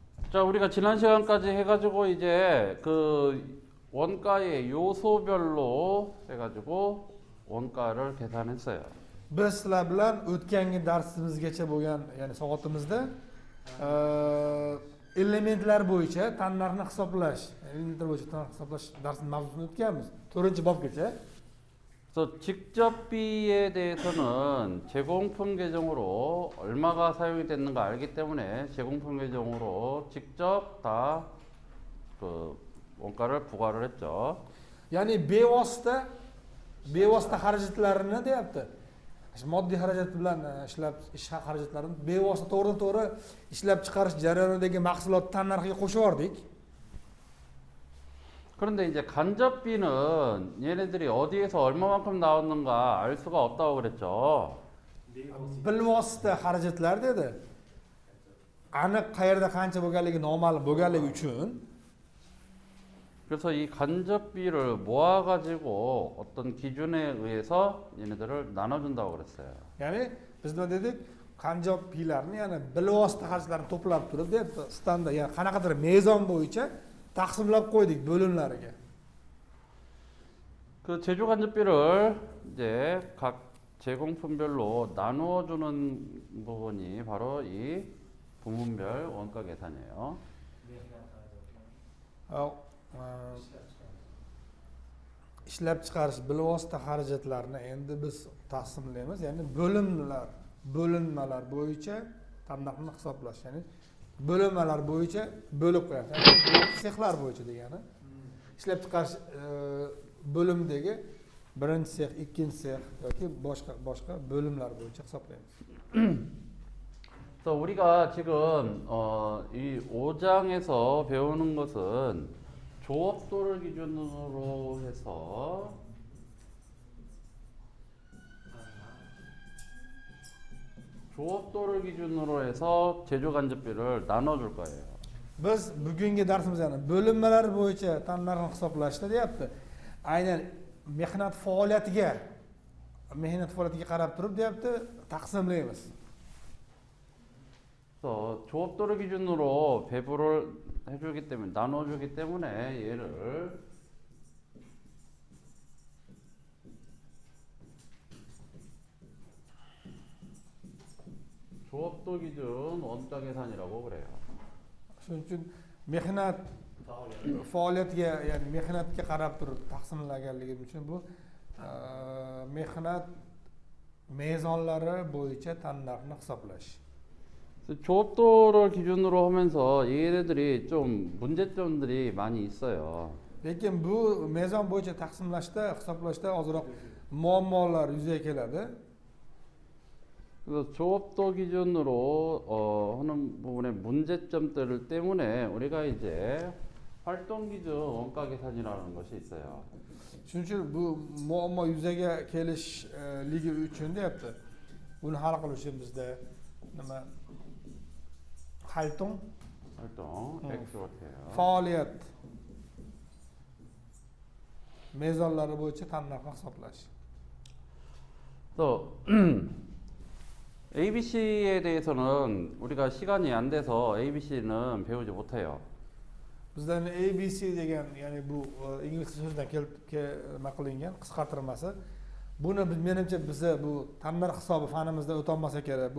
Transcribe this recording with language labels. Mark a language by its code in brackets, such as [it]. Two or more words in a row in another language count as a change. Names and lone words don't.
[ko] 자, 우리가 지난 시간까지 해가지고 이제 그 원가의 요소별로 해가지고 원가를 계산했어요. [uz] Biz sizlar bilan o'tgangi darsimizgacha bo'lgan, ya'ni soatimizda elementlar bo'yicha tannarxni hisoblash, elementlar bo'yicha tannarxni hisoblash darsini mavzusini o'tganmiz. 4-bobgacha. [ko] 그래서 직접비에 대해서는 제공품 계정으로 얼마가 사용이 됐는가 알기 때문에 제공품 계정으로 직접 다 그 원가를 부과를 했죠. [uz] Ya'ni bevosita xarajatlarini deyapti. Moddiy xarajat bilan ish xarajatlarini bevosita to'g'ridan-to'g'ri ishlab chiqarish jarayonidagi mahsulot tannarxiga qo'shib yubordik. [ko] 그런데 이제 간접비는 얘네들이 어디에서 얼마만큼 나왔는가 알 수가 없다고 그랬죠. [uz] Bilvosita xarajatlar dedi. Aniq qayerda qancha bo'lganligi noma'lum bo'lganligi uchun [ko] 그래서 이 간접비를 모아가지고 어떤 기준에 의해서 얘네들을 나눠준다고 그랬어요. [uz] ya'ni biz nima dedik? Qanjob piylarni, ya'ni bilvosita xarajatlarni to'plab turib deb standart, ya'ni qanaqadir mezon bo'yicha taqsimlab qo'ydik bo'limlariga. [ko] 그 제조 간접비를 이제 각 제공품별로 나누어주는 부분이 바로 이 부문별 원가 계산이에요. [uz] Ishlab chiqarish bilvosita xarajatlarini endi biz taqsimlaymiz, ya'ni bo'linmalar bo'yicha tannarxni hisoblash, ya'ni bo'linmalar bo'yicha bo'lib qo'yamiz. Ya'ni sexlar bo'yicha degani. Ishlab chiqarish bo'limdagi birinchi sex, ikkinchi sex yoki boshqa bo'limlar bo'yicha hisoblaymiz. [ko] 그래서 우리가 지금 이 5장에서 배우는 것은 조업도를 기준으로 해서 제조 간접비를 나눠줄 거예요. [uz] Biz bugungi darsimizda bo'linmalar bo'yicha tannarxni hisoblashda deyapti. Aynan mehnat faoliyatiga qarab turib deyapti, taqsimlaymiz. [ko] 그래서 조업도를 기준으로 배부를 해주기 때문에 나눠주기 때문에 얘를 조업도 기준 원가 계산이라고 그래요. [uz] Shuning uchun mehnat faoliyatiga, ya'ni mehnatga qarab turib taqsimlaganligi uchun bu mehnat mezonlari bo'yicha tannarxni hisoblash. [ko] 조업도를 기준으로 하면서 얘네들이 좀 문제점들이 많이 있어요. [uz] Lekin bu mezon bo'yicha taqsimlashda, hisoblashda ozroq muammolar yuzaga keladi. [ko] 그래서 조업도 기준으로 하는 부분의 문제점들 때문에 우리가 이제 활동 기준 원가 계산이라는 것이 있어요. [uz] Shuning uchun bu muammo yuzaga kelishligi uchun deyapti. Buni hal qilish uchun bizda nima 활동 [ko] X 같아요. [uz] faoliyat mezonlari bo'yicha tannarxni hisoblash. [ko] 또 ABC에 대해서는 우리가 시간이 안 돼서 ABC는 배우지 못해요. [uz] Bizda ABC degan, ya'ni bu ingliz so'zidan nima qilingan qisqartirmasi. Buni menimcha biz bu tannarx hisobi fanimizda o'tolmasa kerak.